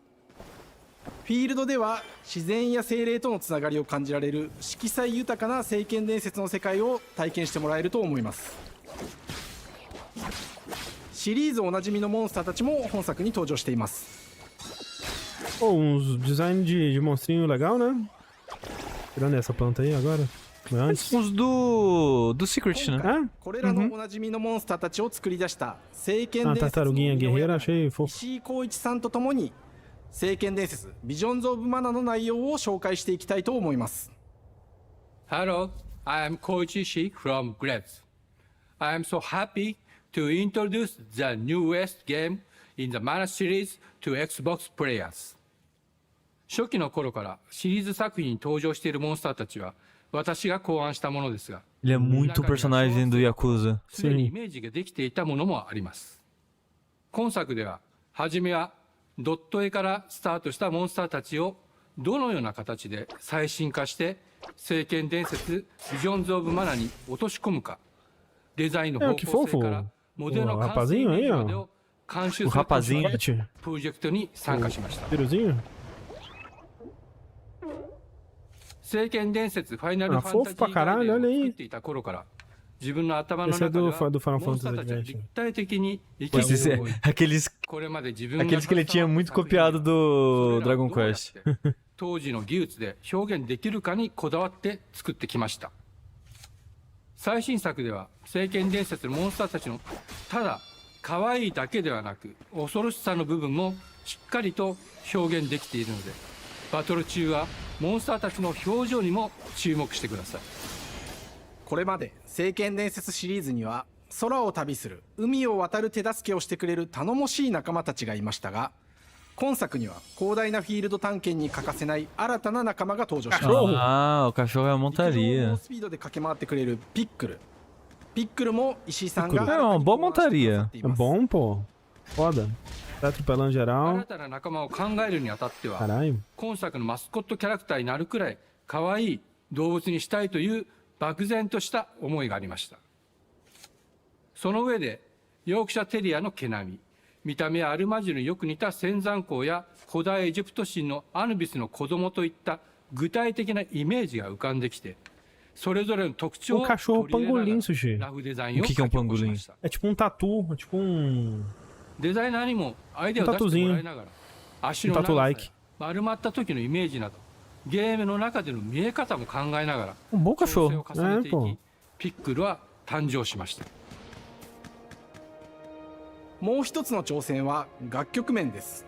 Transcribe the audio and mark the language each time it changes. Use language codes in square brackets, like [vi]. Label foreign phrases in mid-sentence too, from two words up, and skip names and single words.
[ja] フィールドでは自然や精霊とのつながりを感じられる色彩豊かな聖剣伝説の世界を体験してもらえると思います。シリーズおなじみのモンスターたちも本作に登場しています。 [pt] Pô, uns design de monstrinho legal, né? Tirando essa planta aí agora. Antes. Uns do Secret, né? Ah, a tartaruguinha guerreira, achei fofo. [ja] 聖剣伝説ビジョンズ・オブ・マナの内容を紹介していきたいと思います。 [en] Hello, I am Koichi Shi from Grabs. I am so happy to introduce the newest game in the Mana series to Xbox players. [ja] 初期の頃からシリーズ作品に登場しているモンスターたちは私が考案したものですが、 [pt] Ele é muito personagem do Yakuza. [ja] すでにイメージができていたものもあります。今作では初めはドット絵からスタートしたモンスターたちをどのような形で最新化して聖剣伝説ビジョンズ・オブ・マナに落とし込むか、デザインの方向性からモデルの完成イメージまでを監修するプロジェクトに参加しました。聖剣伝説ファイナルファンタジーガーデンを作っていた頃から自分の頭の中ではモンスターたちが立体的に意見を動いて、これまで自分が [pt] Aqueles que ele tinha muito copiado do Dragon Quest. [ja] 当時の技術で表現できるかにこだわって作ってきました。最新作では聖剣伝説のモンスターたちのただ可愛いだけではなく恐ろしさの部分もしっかりと表現できているので、バトル中はモンスターたちの表情にも注目してください。これまで聖剣伝説シリーズには空を旅する海を渡る手助けをしてくれる頼もしい仲間たちがいましたが、今作には広大なフィールド探検に欠かせない新たな仲間が登場します。 [pt] Ah, o cachorro é a montaria. スピードで駆け回ってくれるピックル。ピックルも石井さんが É uma boa montaria. É bom, pô. Foda. Tá atropelando geral. [ja] 新たな仲間を考えるにあたっては、 [pt] Caralho. [ja] 今作のマスコットキャラクターになるくらい可愛い動物にしたいという漠然とした思いがありました。その上でヨークシャテリアの毛並み、見た目やアルマジルによく似た仙山港や古代エジプト神のアヌビスの子供といった具体的なイメージが浮かんできて、それぞれの特徴を取り入れながらラフデザインを書き起こしました。 [pt] É tipo um tatu, é tipo um [ja] デザイナーにもアイデアを出してもらいながら、足の長さや丸まった時のイメージなどゲームの中での見え方も考えながら調整を重ねていき、ピックルは誕生しました。もう一つの挑戦は楽曲面です。